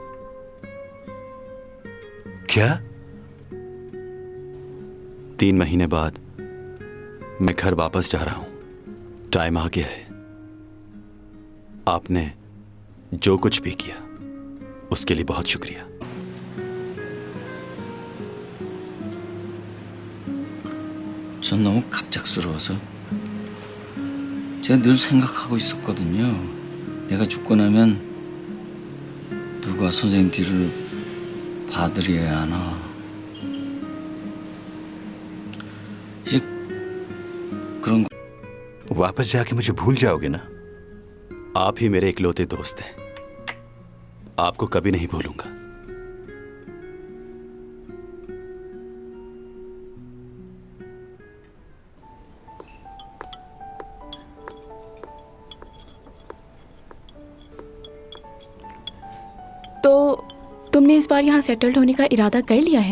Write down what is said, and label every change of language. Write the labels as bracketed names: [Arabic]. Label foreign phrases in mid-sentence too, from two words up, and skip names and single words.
[Hindi] क्या? 3 महीने बाद मैं घर वापस जा रहा हूं। टाइम आ गया है। आपने जो कुछ भी किया उसके लिए बहुत शुक्रिया। [Korean] 전 너무 갑작스러워서 제가 늘 생각하고 있었거든요. 내가 죽고 나면 누가 선생님 뒤를 봐드려야 하나. 이제 그런 거. [Hindi] वापस जाके मुझे भूल जाओगे ना? आप ही मेरे इकलौते दोस्त हैं। आपको कभी नहीं भूलूंगा। तो तुमने इस बार यहाँ सेटल्ड होने का इरादा कर लिया है?